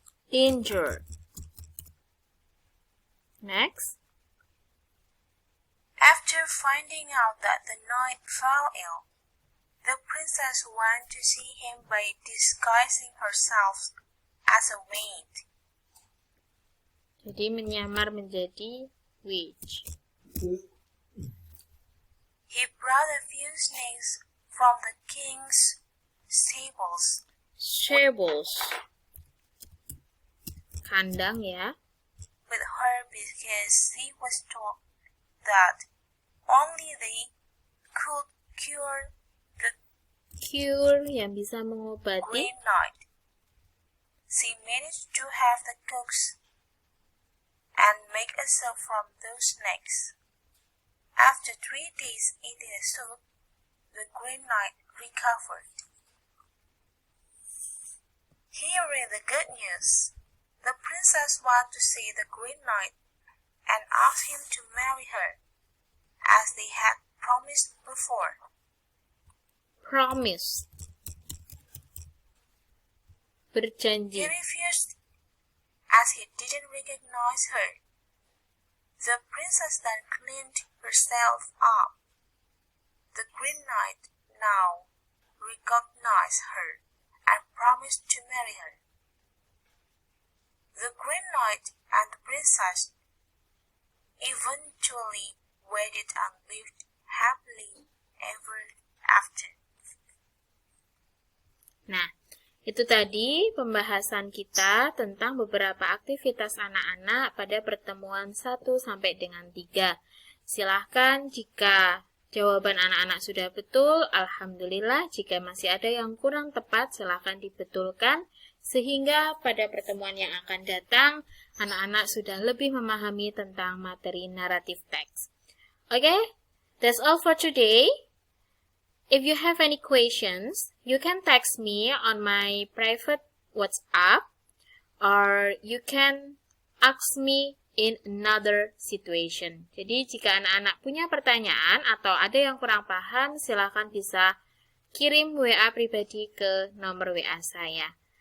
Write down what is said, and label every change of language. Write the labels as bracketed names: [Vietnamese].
[English] Injured. Next. After finding out that the knight fell ill, the princess went to see him by disguising herself as a maid. [Indonesian] Jadi menyamar menjadi witch. [English] He brought a few snakes from the king's stables. Stables. [Indonesian] Kandang ya. [English] With her because she was told that only they could cure the [Indonesian] Cure yang bisa mengobati. [English] Green Knight. She managed to have the cooks and make a soup from those snakes. After 3 days eating the soup, the Green Knight recovered. Hearing the good news, the princess wanted to see the Green Knight and asked him to marry her, as they had promised before. Promise. He [Indonesian] Berjanji. [English] refused, as he didn't recognize her. The princess then cleaned herself up. The Green Knight now recognized her and promised to marry her. The Green Knight and the princess eventually wedded and lived happily ever after. [Indonesian] Nah, itu tadi pembahasan kita tentang beberapa aktivitas anak-anak pada pertemuan 1 sampai dengan 3. Silahkan jika jawaban anak-anak sudah betul, alhamdulillah. Jika masih ada yang kurang tepat, silahkan dibetulkan. Sehingga pada pertemuan yang akan datang, anak-anak sudah lebih memahami tentang materi naratif teks. [English] Okay, that's all for today. If you have any questions, you can text me on my private WhatsApp, or you can ask me in another situation. [Indonesian] Jadi jika anak-anak punya pertanyaan atau ada yang kurang paham, silakan bisa kirim WA pribadi ke nomor WA saya.